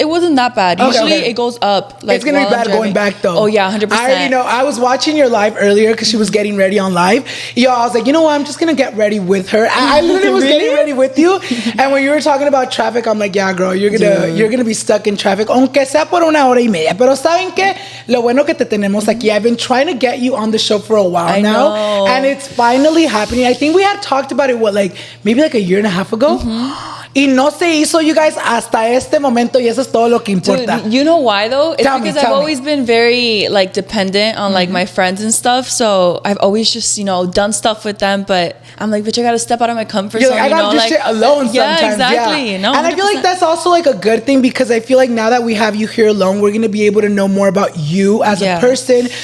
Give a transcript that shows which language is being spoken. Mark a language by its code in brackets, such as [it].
[en] It wasn't that bad. Usually it goes up. Like, it's gonna be bad going back though. Oh yeah, 100%. I already know. I was watching your live earlier because she was getting ready on live. Yo, I was like, you know what? I'm just gonna get ready with her. I literally was getting ready with you. And when you were talking about traffic, I'm like, yeah, girl, you're gonna be stuck in traffic, [es] aunque sea por una hora y media. Pero saben que lo bueno que te tenemos aquí. [en] I've been trying to get you on the show for a while now, and it's finally happening. I think we had talked about it maybe like a year and a half ago. [es] Y no se hizo, [en] you guys, [es] hasta este momento, y eso es todo lo que importa. [en] Dude, you know why though? It's because I've always been very like dependent on like my friends and stuff. So I've always just, done stuff with them, but I'm like, bitch, I gotta step out of my comfort zone. I gotta do shit alone sometimes. Yeah, exactly. Yeah. No, and I feel like that's also like a good thing, because I feel like now that we have you here alone, we're gonna be able to know more about you as a person.